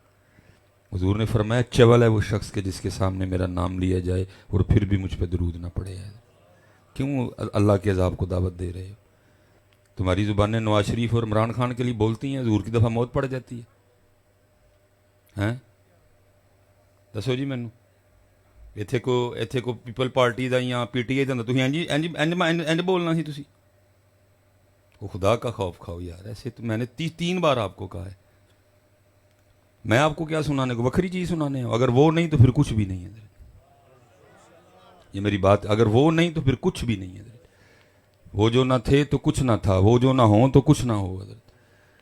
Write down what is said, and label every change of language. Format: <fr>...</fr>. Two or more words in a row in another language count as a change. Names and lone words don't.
<ur>حضور نے فرمایا چول ہے وہ شخص کے جس کے سامنے میرا نام لیا جائے اور پھر بھی مجھ پہ درود نہ پڑے. کیوں اللہ کے عذاب کو دعوت دے رہے ہو؟ تمہاری زبانیں نواز شریف اور عمران خان کے لیے بولتی ہیں، حضور کی دفعہ موت پڑ جاتی ہے.</ur> <pa>دسو جی مینوں ایتھے کو پیپل پارٹی دا یا پی ٹی آئی دا تسی انج بولنا سی تسی.</pa> <ur>وہ خدا کا خوف کھاؤ یار. ایسے تو میں نے 3 بار آپ کو کہا ہے. میں آپ کو کیا سنانے کو وکری چیز سنانے ہوں؟ اگر وہ نہیں تو پھر کچھ بھی نہیں ہے. یہ میری بات، اگر وہ نہیں تو پھر کچھ بھی نہیں ہے. وہ جو نہ تھے تو کچھ نہ تھا، وہ جو نہ ہوں تو کچھ نہ ہو.</ur>